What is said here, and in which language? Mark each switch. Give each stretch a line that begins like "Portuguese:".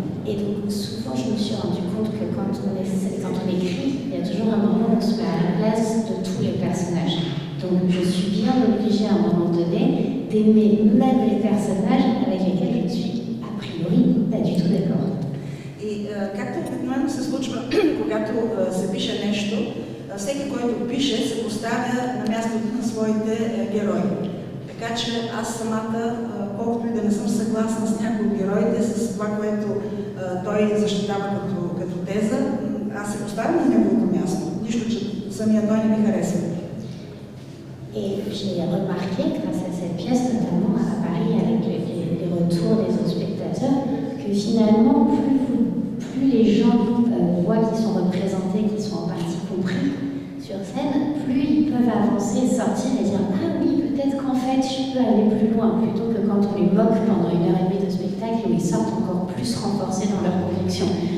French: Et donc souvent je me suis rendu compte que quand on écrit, il y a toujours un moment où on se met à la place de tous les personnages. Donc je suis bien obligée à un moment donné d'aimer même les personnages avec lesquels je ne suis a priori pas du tout d'accord.
Bulgarian: И както обикновено се случва, когато се пише нещо, всеки, който пише, се поставя на мястото на своите герои. Така че аз самата, колкото и да не съм съгласна с някои от героите, с това, което той защитава като теза, аз се поставям на неговото място. Нищо, че самия той не ми харесва.
French: Et j'ai remarqué, grâce à cette pièce, notamment à Paris, avec les retours des autres spectateurs, que finalement, plus les gens voient qu'ils sont représentés, qu'ils sont en partie compris sur scène, plus ils peuvent avancer, sortir et dire « Ah oui, peut-être qu'en fait, je peux aller plus loin », plutôt que quand on les moque pendant 1h30 de spectacle où ils sortent encore plus renforcés dans leurs convictions.